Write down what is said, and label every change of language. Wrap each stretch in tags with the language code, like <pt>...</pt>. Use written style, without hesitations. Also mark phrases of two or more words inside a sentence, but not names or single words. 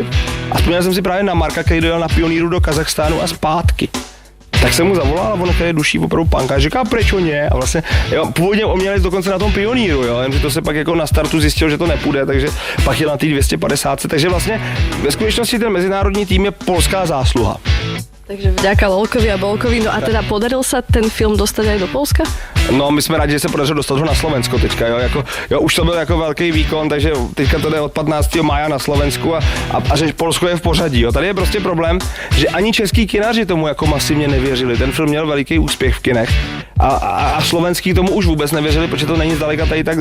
<cs>A vzpomněl jsem si právě na Marka, který dojel na pioníru do Kazachstánu a zpátky. Tak jsem mu zavolal a on je duší opravdu panka a říká, proč o ně? A vlastně, jo, původně on měl dokonce na tom pioníru, jo, jenže to se pak jako na startu zjistil, že to nepůjde, takže pak jel na té 250, takže vlastně ve skutečnosti ten mezinárodní tým je polská zásluha.</cs> <sk>Takže vďaka Lolkovi a Bolkovi, no a teda podaril sa ten film dostať aj do Polska?</sk> <cs>No, my jsme rádi, že se podařilo dostat ho na Slovensko teďka, jo, jako, jo, už to byl jako velký výkon, takže teďka to jde od 15. mája na Slovensku a že Polsko je v pořadí, jo. Tady je prostě problém, že ani český kinaři tomu jako masivně nevěřili, ten film měl veliký úspěch v kinech a slovenský tomu už vůbec nevěřili, protože to není zdaleka tady tak</cs>